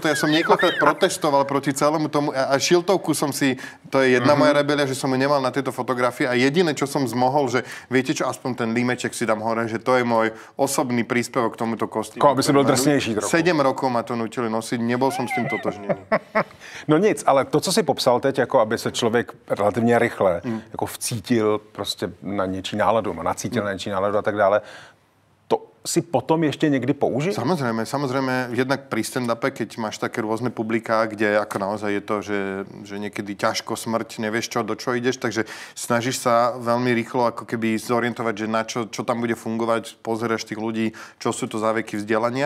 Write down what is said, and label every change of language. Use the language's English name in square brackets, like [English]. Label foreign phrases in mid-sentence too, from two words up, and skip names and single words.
[Slovak] Ja som niekoľkokrát protestoval proti celému tomu a šiltovku som si, to je jedna moja rebelia, že som ju nemal na tejto fotografii, a jediné, čo som zmohol, že viete čo, aspoň ten límeček si dám hore, že to je môj osobný príspevok k tomuto kostýmu. Aby si bol drsnejší trochu. 7 rokov ma to nutili nosiť, nebol som s tým totožnený. [Czech] No nic, ale to, co si popsal teď, jako aby se člověk relativně rychle jako vcítil prostě na něčí náladu, nacítil na něčí náladu a tak dále, to si potom ještě někdy použij? [Slovak] Samozrejme, jednak pri stand-upe, keď máš také rôzne publiká, kde ako naozaj je to, že niekedy ťažko smrť, nevieš čo, do čo ideš, takže snažíš sa veľmi rýchlo ako keby zorientovať, že na čo tam bude fungovať, pozeraš tých ľudí, čo sú to záveky vzdelania.